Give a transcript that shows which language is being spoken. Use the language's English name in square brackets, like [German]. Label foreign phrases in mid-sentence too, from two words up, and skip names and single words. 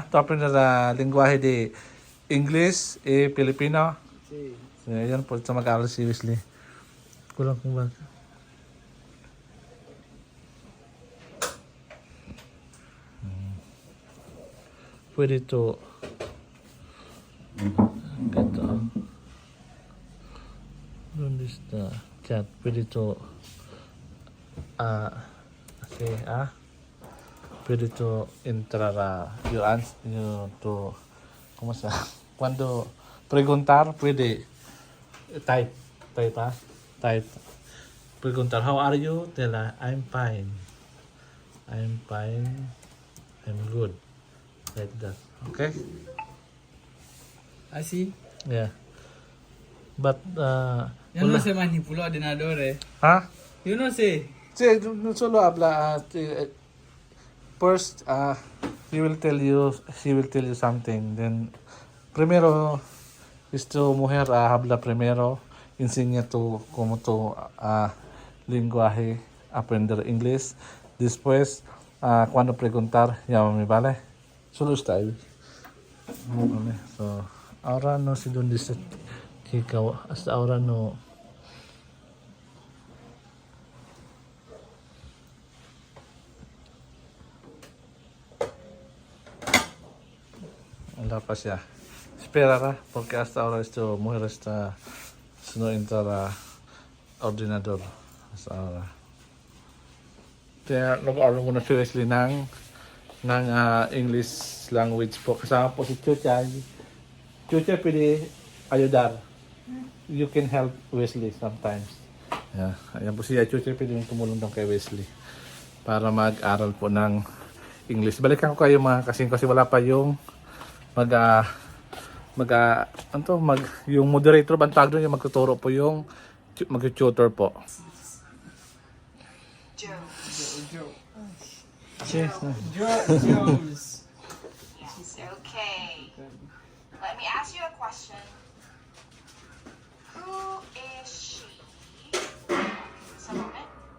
[Filipino] Ito na lingwahe di English, Filipino. So, ayan po, ito mag-aaral si Wesley. Kulang kung ba. Pwede ito ganito. [Spanish] ¿Dónde está? Chat. [Filipino] Pwede ito pwede ito [Spanish] entrar ¿cómo se llama? Cuando preguntar, [Filipino] pwede type. [English] Type. Preguntar, how are you? Tell her, I'm fine. I'm good. Like that. Okay? I see. Yeah. But, [Spanish] Yo no sé manipular ordenadores. huh? Yo no sé. Sí, no solo habla. [English] First, he will tell you something. Then, [Spanish] primero, mujer habla primero. Enseña tú cómo tu lenguaje, aprender inglés. Después, cuando preguntar, llámame, ¿vale? Solo está ahí. Vale. So, ahora no sé dónde está Kikaw. Hasta ahora no. [Filipino] Wala pa siya. [Spanish] Esperará, porque hasta ahora mujer está no entrar a ordenador. Hasta ahora. [Filipino] Kaya nag-aaral muna si Wesley ng [English] English language [Filipino] po. Kasama po si Chuchay. Chuchay pwede ayudar. [English] You can help Wesley sometimes. Yeah. [Filipino] Ayan po siya. Chuchay pwede yung tumulong daw kay Wesley para mag-aral po ng English. Balikan ko kayo mga kasing kasi wala pa yung yung moderator ba ang tawag doon, yung magtuturo po yung mag-tutor po. Jones. [English] Yes, okay. Let me ask you a question. Who is she? Just a moment.